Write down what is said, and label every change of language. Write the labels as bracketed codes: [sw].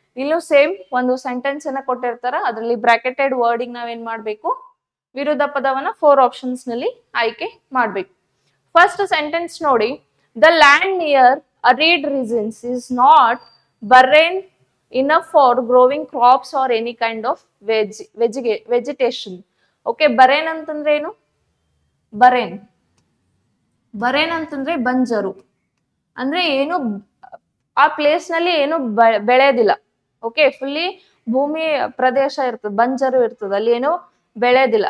[kn] ಇಲ್ಲೂ ಸೇಮ್ ಒಂದು ಸೆಂಟೆನ್ಸ್ ಅನ್ನ ಕೊಟ್ಟಿರ್ತಾರ, ಅದರಲ್ಲಿ ಬ್ರಾಕೆಟೆಡ್ ವರ್ಡಿಂಗ್ ನಾವೇನ್ ಮಾಡ್ಬೇಕು, ವಿರುದ್ಧ ಪದವನ್ನ 4 ಆಪ್ಷನ್ಸ್ ನಲ್ಲಿ ಆಯ್ಕೆ ಮಾಡ್ಬೇಕು. ಫಸ್ಟ್ ಸೆಂಟೆನ್ಸ್ ನೋಡಿ. [en] The land near arid regions is not barren enough for growing crops or any kind of vegetation. [kn] Okay, ಬರೇನ್ ಅಂತಂದ್ರೆ ಏನು, ಬರೇನ್ ಅಂತಂದ್ರೆ ಬಂಜರು. ಅಂದ್ರೆ ಏನು ಆ ಪ್ಲೇಸ್ ನಲ್ಲಿ ಏನು ಬೆಳೆಯೋದಿಲ್ಲ. ಓಕೆ, ಫುಲ್ಲಿ ಭೂಮಿ ಪ್ರದೇಶ ಇರ್ತದೆ, ಬಂಜರು ಇರ್ತದೆ, ಅಲ್ಲಿ ಏನು ಬೆಳೆಯೋದಿಲ್ಲ.